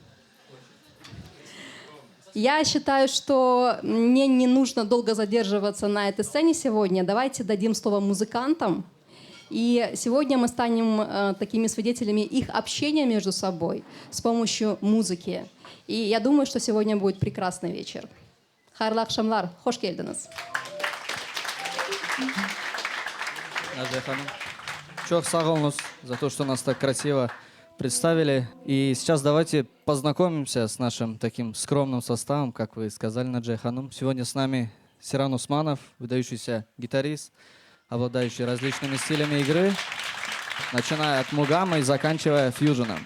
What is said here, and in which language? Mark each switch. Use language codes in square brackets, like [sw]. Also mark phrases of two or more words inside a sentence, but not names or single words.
[ru] Я считаю, что мне не нужно долго задерживаться на этой сцене сегодня. Давайте дадим слово музыкантам. И сегодня мы станем такими свидетелями их общения между собой с помощью музыки. И я думаю, что сегодня будет прекрасный вечер. [crh] Хайрлы акшамлар, хош келдіңіз. Наджа ханым, чох сағылыңыз [ru] за то, что нас так красиво представили. И сейчас давайте познакомимся с нашим таким скромным составом, как вы сказали, Наджа ханым. Сегодня с нами Серан Усманов, выдающийся гитарист, обладающий различными стилями игры, начиная от мугама и заканчивая фьюженом.